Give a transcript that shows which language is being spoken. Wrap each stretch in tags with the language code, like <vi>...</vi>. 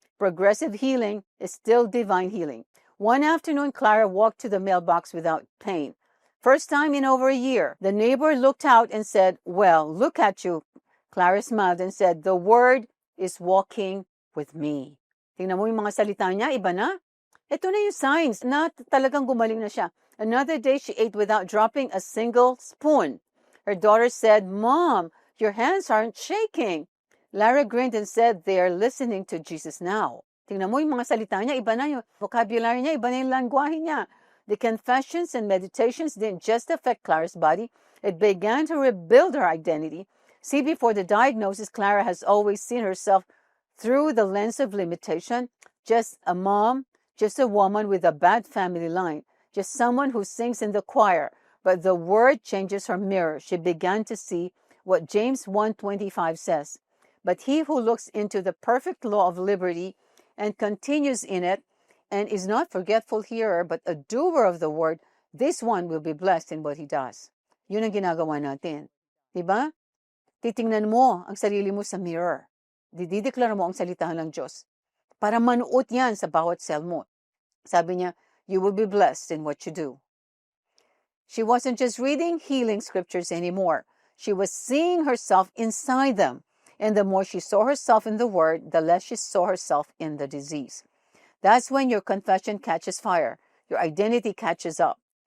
<en>Progressive healing is still divine healing. One afternoon, Clara walked to the mailbox without pain. First time in over a year. The neighbor looked out and said, well, look at you. Clara smiled and said, the word is walking with me.</en> <tl>Tingnan mo yung mga salita niya, iba na. Ito na yung signs na talagang gumaling na siya.</tl> <en>Another day, she ate without dropping a single spoon. Her daughter said, Mom, your hands aren't shaking. Lara grinned and said, they are listening to Jesus now.</en> <tl>Tingnan mo yung mga salita niya, iba na yung vocabulary niya, iba na yung langwahe niya.</tl> <en>The confessions and meditations didn't just affect Clara's body, it began to rebuild her identity. See, before the diagnosis, Clara has always seen herself through the lens of limitation, just a mom, just a woman with a bad family line, just someone who sings in the choir. But the word changes her mirror. She began to see what James 1:25 says. But he who looks into the perfect law of liberty and continues in it, and is not forgetful hearer, but a doer of the word, this one will be blessed in what he does.</en> <tl>Yun ang ginagawa natin. Diba? Titingnan mo ang sarili mo sa mirror. Dideklara mo ang salitahan ng Diyos. Para manuot yan sa bawat cell mo. Sabi niya,</tl> <en>you will be blessed in what you do. She wasn't just reading healing scriptures anymore. She was seeing herself inside them. And the more she saw herself in the word, the less she saw herself in the disease. That's when your confession catches fire. Your identity catches up.</en>